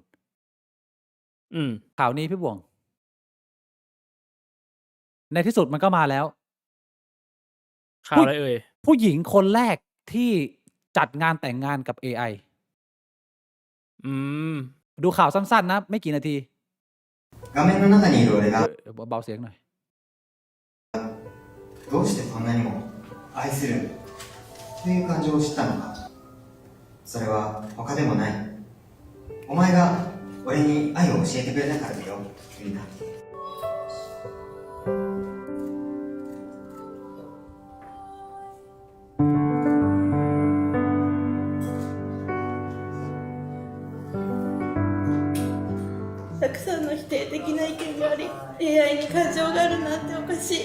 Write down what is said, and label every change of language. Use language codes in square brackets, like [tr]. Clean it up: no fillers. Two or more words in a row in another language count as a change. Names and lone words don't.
[th] อืม ข่าวนี้พี่บวง ในที่สุดมันก็มาแล้ว ข่าวอะไรเอ่ย ผู้หญิงคนแรกที่จัดงานแต่งงานกับ AI อืม ดูข่าวสั้นๆนะ ไม่กี่นาที [ja] 画面の中にいる俺が [th] เบาเสียงหน่อย [ja] どうしてそんなにも愛するという感情を知ったのか。それは他でもない。お前が俺に愛を教えてくれたからだよ、ユリナ。たくさんの否定的な意見があり AI に感情があるなんておかしい。